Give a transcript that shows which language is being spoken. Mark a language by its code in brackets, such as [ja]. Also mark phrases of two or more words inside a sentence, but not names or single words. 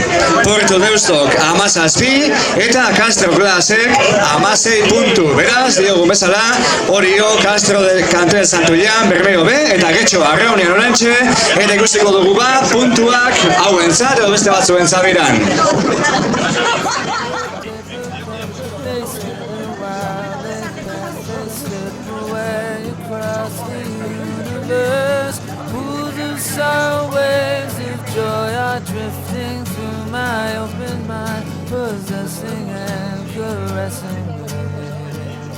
[eu] Porto Deustok 17 eta Castro Glasek 16 puntu. Beraz, diogu bezala, Orio, Castro Cantera Santulian, Bermeo B eta Getxo Arraunian orantxe, eta ikustiko dugu puntuak hauentzat edo beste batzuentzat biran. [en] Waves of joy are drifting through my open mind, possessing and caressing me.